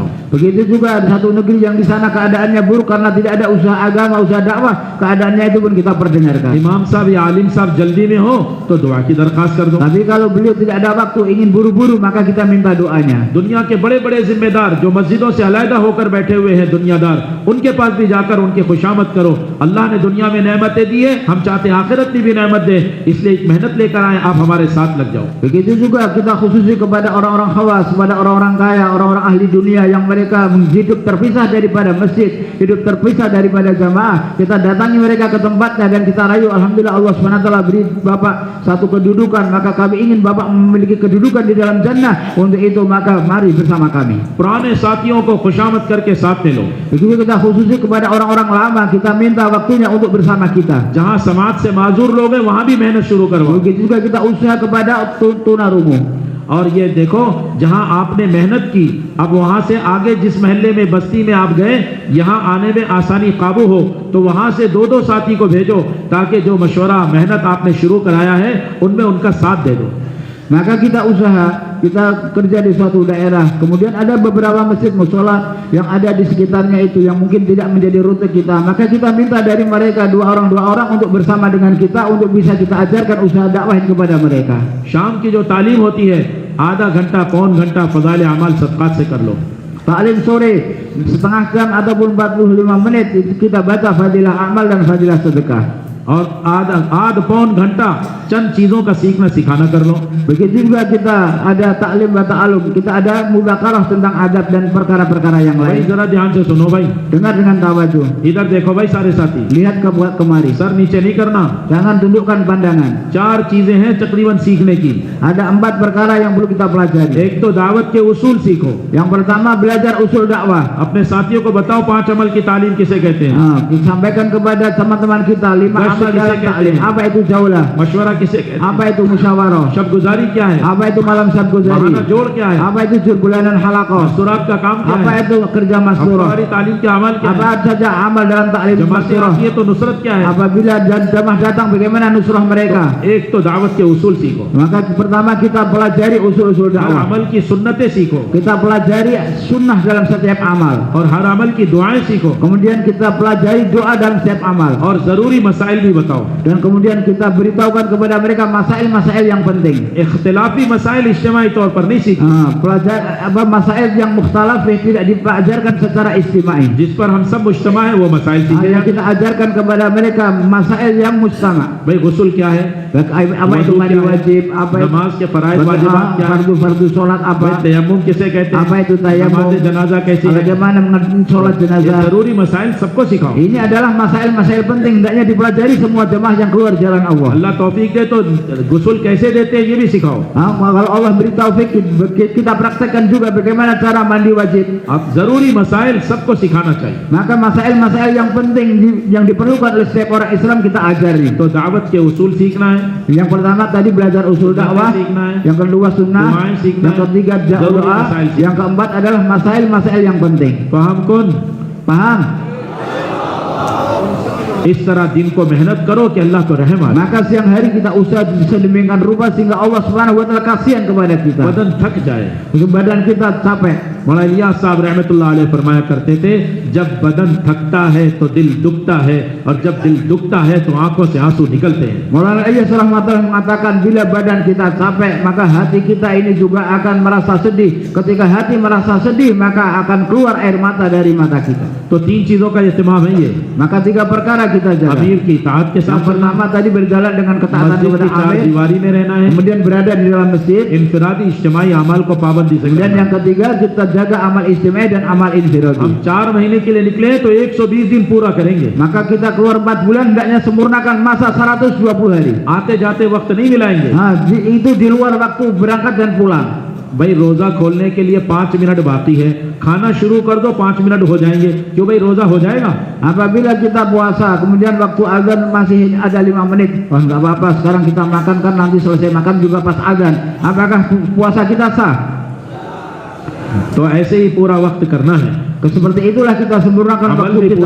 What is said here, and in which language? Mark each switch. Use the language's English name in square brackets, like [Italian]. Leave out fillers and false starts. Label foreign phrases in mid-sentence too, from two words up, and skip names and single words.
[Indonesian] Begitu juga ada satu negeri yang di sana keadaannya buruk karena tidak ada usaha agama, usaha dakwah, keadaannya itu pun kita perdengarkan. [Hindi] इमाम साहब या आलिम साहब जल्दी में हो तो दुआ की दरखास्त कर दो। [Indonesian] Tapi kalau beliau tidak ada waktu, ingin buru-buru, maka kita minta doanya. [Hindi] दुनिया के बड़े बड़े जिम्मेदार जो मस्जिदों से अलहदा होकर बैठे हुए हैं दुनियादार, उनके पास भी जाकर उनकी खुशामद करो। अल्लाह ने दुनिया में नेमतें दी है, हम चाहते हैं आखिरत में भी नेमत दे, इसलिए एक मेहनत लेकर आए, आप हमारे साथ लग जाओ। [Indonesian] Begitu juga kita khususi kepada orang-orang khawas, kepada orang-orang kaya, orang-orang ahli dunia yang mereka hidup terpisah daripada masjid, hidup terpisah daripada jamaah. Kita datangi mereka ke tempatnya dan kita rayu, alhamdulillah Allah SWT beri Bapak satu kedudukan, maka kami ingin Bapak memiliki kedudukan di dalam jannah. Untuk itu maka mari bersama kami. [Hindi] पुराने साथियों को खुशामद करके साथ में लो। [Indonesian] Begitu kita khususi kepada orang-orang lama, kita minta waktunya untuk bersama kita. [Hindi] जहाँ समाज से माजूर लोग हैं वहाँ भी मेहनत शुरू करवाओ। [Indonesian] Begitu juga kita usaha kepada tunarungu. [Hindi] और ये देखो, जहां आपने मेहनत की, अब वहां से आगे जिस महल्ले में बस्ती में आप गए, यहां आने में आसानी काबू हो तो वहां से 2-2 साथी को भेजो, ताकि जो मशवरा मेहनत आपने शुरू कराया है उनमें उनका साथ दे दो। [Indonesian] Maka kita usaha, kita kerja di suatu daerah, kemudian ada beberapa masjid musola yang ada di sekitarnya itu yang mungkin tidak menjadi rute kita, maka kita minta dari mereka 2 orang untuk bersama dengan kita untuk bisa kita ajarkan usaha dakwah kepada mereka. [Hindi] शाम की जो तालीम होती है, आधा घंटा पौन घंटा फजाइल अमाल सदक़ात से कर लो। [Indonesian] Taklim sore setengah jam ataupun 45 menit itu kita baca fadilah amal dan fadilah sedekah. [Hindi] और आध पौन घंटा चंद चीजों का सीखना सिखाना कर लो। [Indonesian] Begitu juga kita ada [Arabic] تعليم وتعلم, [Indonesian] kita ada muzakarah tentang adab dan perkara-perkara yang [Hindi] भाई [Indonesian] lain. [Hindi] जरा ध्यान से सुनो भाई, [Indonesian] Dengar dengan tawajuh, [Hindi] इधर देखो भाई सारे साथी, [Indonesian] lihat kemari, [Hindi] सर नीचे नहीं करना। [Indonesian] jangan tundukkan pandangan. [Hindi] 4 चीजें हैं तकरीबन सीखने की। [Indonesian] Ada 4 perkara yang perlu kita pelajari. [Hindi] एक तो दावत के उसूल सीखो, [Indonesian] Yang pertama belajar usul dakwah. [Hindi] अपने साथियों को बताओ 5 अमल की तालीम किसे कहते हैं, [Indonesian] Disampaikan kepada teman-teman kita 5 [Hindi] Gashti [Indonesian] amal kisah dalam [Hindi] कहते [Indonesian] taklim. [Hindi] हैं? [Indonesian] Apa itu jaulah? [Hindi] मशवरा किसे कहते हैं, [Indonesian] Apa itu musyawarah? [Hindi] शब गुजारी क्या है, [Indonesian] Apa itu malam sabguzari? [Hindi] बहाना जोड़ क्या है, [Indonesian] Apa itu jur bulanan halaqah? [Hindi] मस्तूरात का काम क्या [Indonesian] Apa [Hindi] है, [Indonesian] itu kerja masturah? [Hindi] हमारी तालीम के अमल क्या है, [Indonesian] Apa saja amal dalam taklim [Hindi] जमात [Indonesian] masturah? [Hindi] आती है तो नुसरत क्या है। [Indonesian] Apabila jamaah datang bagaimana nusrah mereka? [Hindi] एक तो दावत के उसूल सीखो, [Indonesian] Maka pertama kita pelajari usul-usul [Hindi] हर [Indonesian] dakwah. [Hindi] अमल की सुन्नतें सीखो, [Indonesian] Kita pelajari sunnah dalam setiap amal. [Hindi] और हर अमल की दुआएं सीखो, [Indonesian] Kemudian kita pelajari doa dalam setiap amal. [Hindi] और जरूरी मसाइल भी बताओ। [Indonesian] Dan kemudian kita beritahukan kepada mereka masail-masail yang penting. [Hindi] इख्तिलाफी मसाइल इज्तिमाई तौर पर नहीं सीखो, [Indonesian] Masail yang mukhtalaf yang tidak diajarkan secara istimai. [Hindi] जिस पर हम सब मुज्तमा है वो मसाइल सीखे [Indonesian] Yang [Hindi] जाते [Indonesian] kita ajarkan kepada mereka masail yang mustama. [Hindi] हैं। भाई गुस्ल क्या है, [Indonesian] Apa itu [Hindi] Wudu [Indonesian] mandi [Hindi] क्या है? [Indonesian] wajib? Apa itu [Hindi] नमाज के फराइज वाजिबात क्या है, [Indonesian] fardu sholat [Hindi] भाई [Indonesian] apa? [Hindi] तयम्मुम किसे कहते [Indonesian] Apa [Hindi] हैं, [Indonesian] itu tayamum? [Hindi] नमाज जनाजा कैसी है, [Indonesian] Bagaimana mengerti sholat [Hindi] ये [Indonesian] jenazah? [Hindi] जरूरी मसाइल सबको सिखाओ। [Indonesian] Ini adalah masail-masail penting, hendaknya dipelajari semua jemaah yang keluar jalan Allah. [Hindi] अल्लाह तौफीक दे तो गुस्ल कैसे देते हैं ये भी सिखाओ। [Indonesian] Kalau Allah beri taufik, kita praktekkan juga bagaimana cara mandi wajib. [Hindi] अब जरूरी मसाइल सबको सिखाना चाहिए। [Indonesian] Maka masail-masail yang penting yang diperlukan oleh setiap orang Islam kita ajari. [Hindi] तो दावत के उसूल सीखना है, [Indonesian] Yang pertama tadi belajar usul dakwah, [Hindi] सीखना है, [Indonesian] yang kedua sunnah, [Hindi] Doa सीखना [Indonesian] yang [Hindi] है, [Indonesian] ketiga [Hindi] जरूरी [Indonesian] doa, [Hindi] मसाइल सीखना [Indonesian] yang keempat adalah masail-masail yang penting. [Hindi] फहम कौन, [Indonesian] Paham? [Hindi] इस तरह दिन को मेहनत करो कि अल्लाह को रहम आए। [Indonesian] Maka siang hari kita usaha sedemikian rupa sehingga Allah [Arabic] Subhanahu wa taala [Indonesian] kasihan kepada kita. [Hindi] बदन थक जाए, [Indonesian] Badan kita capek. [Hindi] मौलाना इलियास साहब [Arabic] رحمة الله عليه [Hindi] फरमाया करते थे, जब बदन थकता है तो दिल दुखता है, और जब दिल दुखता है तो आंखों से आंसू निकलते हैं। [Indonesian] Maulana Ilyas rahmatullah mengatakan bila badan kita capek maka hati kita ini juga akan merasa sedih. Ketika hati merasa sedih maka akan keluar air mata dari mata kita. [Hindi] तो तीन चीजों का इत्मीम है ये, [Indonesian] Maka tiga perkara kita jaga. [Hindi] अमीर की इताअत के [Indonesian] Yang [Hindi] साथ चलना, [Indonesian] pertama tadi berjalan dengan ketaatan [Hindi] मस्जिद [Indonesian] kepada [Hindi] की चार [Indonesian] amir, [Hindi] दीवारी में रहना है, [Indonesian] kemudian berada di dalam masjid, [Hindi] इनफरादी इज्तिमाई अमाल को पाबंदी से [Indonesian] kemudian [Hindi] करना। [Indonesian] yang ketiga kita jaga amal istimai dan amal infiradi. [Hindi] हम 4 महीने के लिए निकले तो 120 दिन पूरा करेंगे। [Indonesian] Maka kita keluar 4 bulan hendaknya sempurnakan masa 120 hari. [Hindi] आते जाते वक्त नहीं मिलाएंगे। [Indonesian] Itu di luar waktu berangkat dan pulang. [Hindi] भाई रोजा खोलने के लिए 5 मिनट बाकी है, खाना शुरू कर दो 5 मिनट हो जाएंगे, क्यों भाई रोजा हो जाएगा? [Indonesian] Apabila kita puasa kemudian waktu azan masih ada 5 menit, wah nggak apa-apa sekarang kita makan kan nanti selesai makan juga pas azan, apakah puasa kita sah? [Hindi] तो ऐसे ही पूरा वक्त करना है, [Indonesian] Seperti itulah kita sempurnakan [Hindi] अमल [Indonesian] waktu [Hindi] भी [Indonesian] kita.